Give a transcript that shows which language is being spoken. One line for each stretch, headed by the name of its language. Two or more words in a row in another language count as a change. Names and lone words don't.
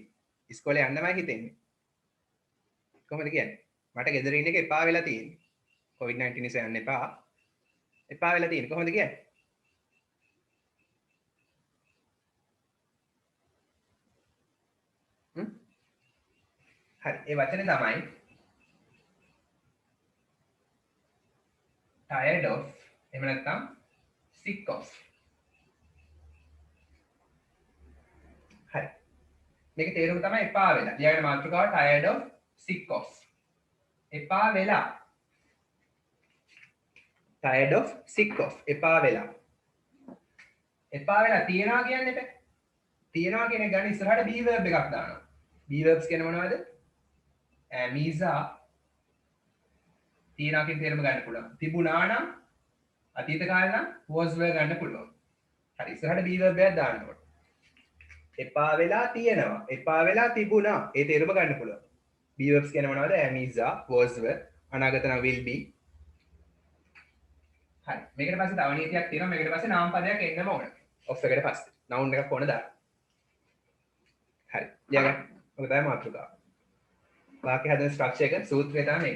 Sinhala: ඉස්කෝලේ යන්නමයි හිතෙන්නේ. කොහොමද කියන්නේ? මට ගෙදර ඉන්න එක එපා වෙලා තියෙන්නේ. COVID-19 නිසා යන්න එපා. එපා වෙලා තියෙන්නේ. කොහොමද කියන්නේ? හරි. ඒ වචනේ තමයි
English: tired of
Sinhala: එහෙම නැත්නම්
English: sick of.
Sinhala: හරි. මේක තේරුම තමයි එපා වෙලා. ඊළඟ මාතෘකාව
English: tired of sick of.
Sinhala: එපා වෙලා.
English: tired of sick of.
Sinhala: එපා වෙලා. එපා වෙලා තියනවා කියන්නේ බෑ. තියනවා කියන එක ගන්න ඉස්සරහට
English: be verb
Sinhala: එකක් දානවා.
English: be verbs
Sinhala: කියන්නේ මොනවද? මීසා තියනවා කියන තේරුම ගන්න පුළුවන්. තිබුණා නම් අතීත කාලේ නම්
English: was were
Sinhala: ගන්න පුළුවන්. හරි ඉස්සරහට
English: be verb
Sinhala: එකක් දාන්න ඕනේ. එපා වෙලා තියෙනවා. එපා වෙලා තිබුණා. ඒ තේරුම ගන්න පුළුවන්.
English: be verbs
Sinhala: කියන්නේ මොනවද? මීසා
English: was were
Sinhala: අනාගත නම්
English: will be.
Sinhala: හරි. මේකට පස්සේ තව නීතියක් තියෙනවා. මේකට පස්සේ නාම පදයක් එන්නම ඕනේ. of එකට පස්සේ noun එකක් ඕන දාන්න. හරි. ලියගන්න. ඔක තමයි මාතෘකාව. වාක්‍ය හදන ස්ට්‍රක්චර් එක සූත්‍රය තමයි මේක.